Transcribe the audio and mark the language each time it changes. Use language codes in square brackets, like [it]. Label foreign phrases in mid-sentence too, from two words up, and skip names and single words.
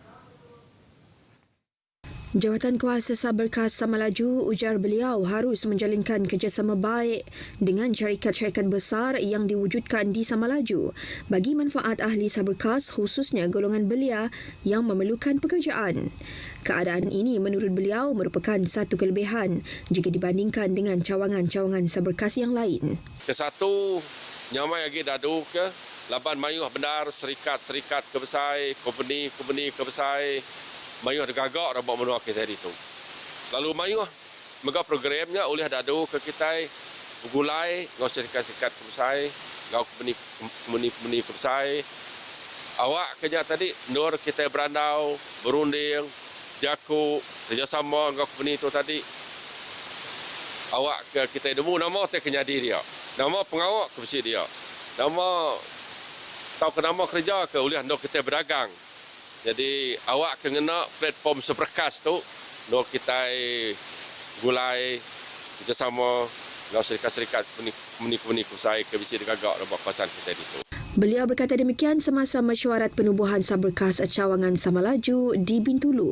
[ms] Jawatan Kuasa Seberkas Samalaju ujar beliau harus menjalinkan kerjasama baik dengan syarikat-syarikat besar yang diwujudkan di Samalaju bagi manfaat ahli Seberkas khususnya golongan belia yang memerlukan pekerjaan. Keadaan ini menurut beliau merupakan satu kelebihan jika dibandingkan dengan cawangan-cawangan Seberkas yang lain. [iba] Kesatu, nyamai lagi dadu ke laban mayuh benar serikat-serikat kebesar, company kebesar mayuh degagak rabak menua kita itu. Lalu mayuh mega programnya oleh dadu ke kita gulai ngau syarikat-syarikat kebesar, ngau company kebesar. Awak kerja tadi nur kita berandau, berunding, jaku, kerjasama ngau company itu tadi. Awak ke kita demu nama teh kenyadi dia. Nama pengawak ke besi dia. Nama tahu ke nama kerja ke oleh nur kita berdagang. Jadi awak kena platform Seberkas tu nak kita gulai [ms] kerjasama dengan syarikat-syarikat [iba] company usaha ke bisi degagak dalam kawasan kita itu. [ms] Beliau berkata demikian semasa mesyuarat penubuhan Seberkas Cawangan Samalaju di Bintulu.